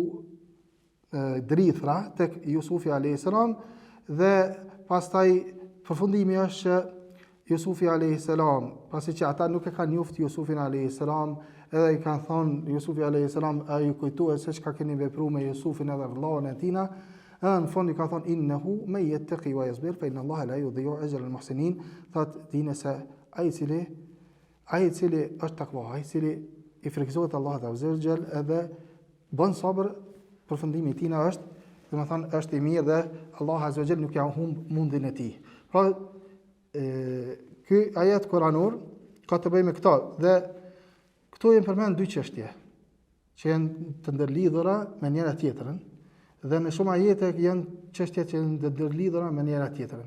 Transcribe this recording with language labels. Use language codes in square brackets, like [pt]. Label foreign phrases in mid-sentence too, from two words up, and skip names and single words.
[sq] drithra tek Jusufi [ar] عليه السلام [sq] dhe pastaj përfundimi është që Jusufi [ar] عليه السلام, [sq] pasi që ata nuk e kanë njoft Jusufin [ar] عليه السلام, [sq] edhe i kanë thonë Jusufi [ar] عليه السلام, [sq] a ju kujtohet se çka keni vepruar me Jusufin edhe vllain e tina? Në fund i ka thonë [ar] إنه من يتق ويصبر فإن الله لا يضيع أجر المحسنين. [sq] Thotë dini se ai i cili është takva, ai i cili i frikëzohet Allahut [ar] عز وجل [sq] edhe bën sabër, përfundimi i tij është, domethënë është i mirë dhe Allah [ar] عز وجل [sq] nuk ja humb mundin e tij. Pra ky ajet kuranor ka të bëjë me këtë dhe këtu janë përmend dy çështje që janë të ndërlidhura me njëra tjetrën dhe në shumë ajete janë çështje që janë të ndërlidhura me njëra tjetrën.